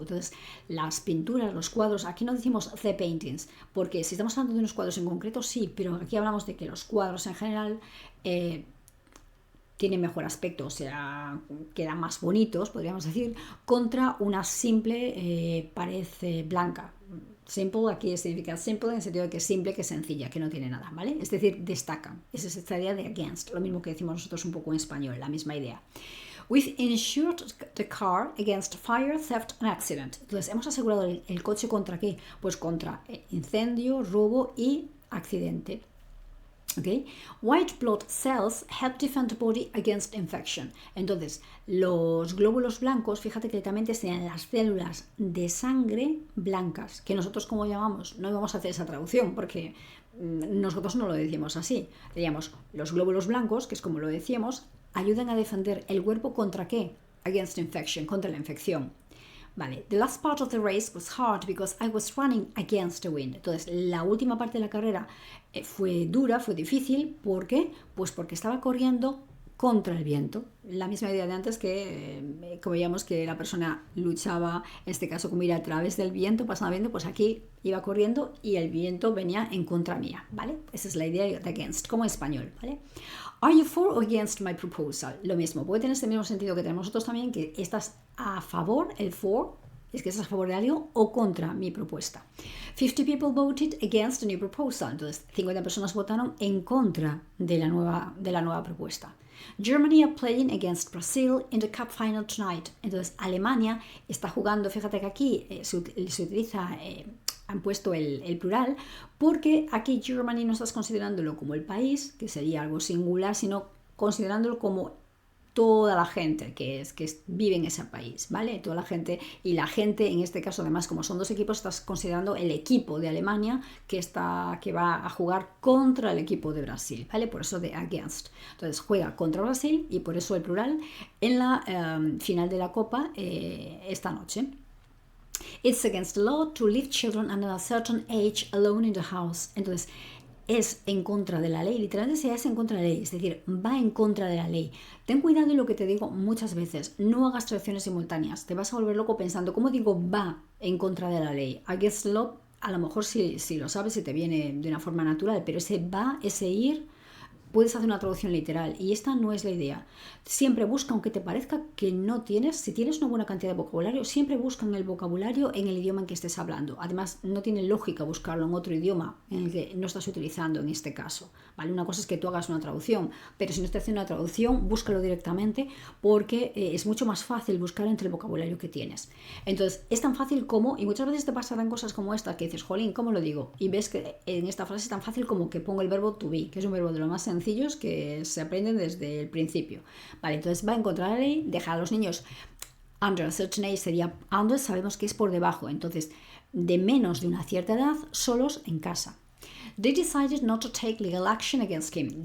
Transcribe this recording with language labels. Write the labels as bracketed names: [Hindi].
[Spanish] Entonces, las pinturas, los cuadros, aquí no decimos [English] the paintings, [Spanish] porque si estamos hablando de unos cuadros en concreto, sí, pero aquí hablamos de que los cuadros en general tienen mejor aspecto, o sea, quedan más bonitos, podríamos decir, contra una simple pared blanca. Simple aquí significa simple en el sentido de que es simple, que es sencilla, que no tiene nada, ¿vale? Es decir, destacan. Esa es esta idea de against, lo mismo que decimos nosotros un poco en español, la misma idea. [English] We've insured the car against fire, theft and accident. [Spanish] Entonces, hemos asegurado el coche contra qué? Pues contra incendio, robo y accidente. Okay. [English] White blood cells help defend the body against infection. [Spanish] Entonces, los glóbulos blancos, fíjate que literalmente serían las células de sangre blancas, que nosotros como llamamos, no vamos a hacer esa traducción porque nosotros no lo decimos así. Diríamos, los glóbulos blancos, que es como lo decíamos, ayudan a defender el cuerpo contra qué? [English] Against infection, [Spanish] contra la infección. [English] Vale, the last part of the race was hard because I was running against the wind. [Spanish] Entonces, la última parte de la carrera fue dura, fue difícil. ¿Por qué? Pues porque estaba corriendo contra el viento. La misma idea de antes que, como veíamos que la persona luchaba, en este caso como ir a través del viento, pasando el viento, pues aquí iba corriendo y el viento venía en contra mía, ¿vale? Esa es la idea de against, como en español, ¿vale? [English] Are you for or against my proposal? [Spanish] Lo mismo, puede tener este mismo sentido que tenemos nosotros también, que estás a favor, el for, es que estás a favor de algo o contra mi propuesta. [English] 50 people voted against the new proposal. [Spanish] Entonces, 50 personas votaron en contra de la nueva propuesta. [English] Germany are playing against Brazil in the cup final tonight. [Spanish] Entonces, Alemania está jugando, fíjate que aquí se utiliza... han puesto el plural, porque aquí Germany no estás considerándolo como el país, que sería algo singular, sino considerándolo como toda la gente que vive en ese país, ¿vale? Toda la gente, y la gente, en este caso, además, como son dos equipos, estás considerando el equipo de Alemania que va a jugar contra el equipo de Brasil, ¿vale? Por eso de against. Entonces, juega contra Brasil y por eso el plural en la final de la Copa esta noche. [English] It's against the law to leave children under a certain age alone in the house. [Spanish] Entonces, es en contra de la ley, literalmente se es en contra de la ley, es decir, va en contra de la ley. Ten cuidado en lo que te digo muchas veces, no hagas traducciones simultáneas, te vas a volver loco pensando, ¿cómo digo va en contra de la ley? [English] Against the law, [Spanish] a lo mejor si lo sabes y te viene de una forma natural, pero ese va, ese ir, puedes hacer una traducción literal y esta no es la idea. Siempre busca, aunque te parezca que no tienes, si tienes una buena cantidad de vocabulario, siempre busca en el vocabulario en el idioma en que estés hablando. Además, no tiene lógica buscarlo en otro idioma en el que no estás utilizando en este caso, ¿vale? Una cosa es que tú hagas una traducción, pero si no estás haciendo una traducción, búscalo directamente porque es mucho más fácil buscar entre el vocabulario que tienes. Entonces, es tan fácil como, y muchas veces te pasarán cosas como esta, que dices, jolín, ¿cómo lo digo? Y ves que en esta frase es tan fácil como que pongo el verbo to be, que es un verbo de lo más sencillo sencillos que se aprenden desde el principio. Vale, entonces va en contra de la ley, deja a los niños [English] under a certain age, [Spanish] sería under, sabemos que es por debajo, entonces de menos de una cierta edad, solos en casa. [English] They decided not to take legal action against him.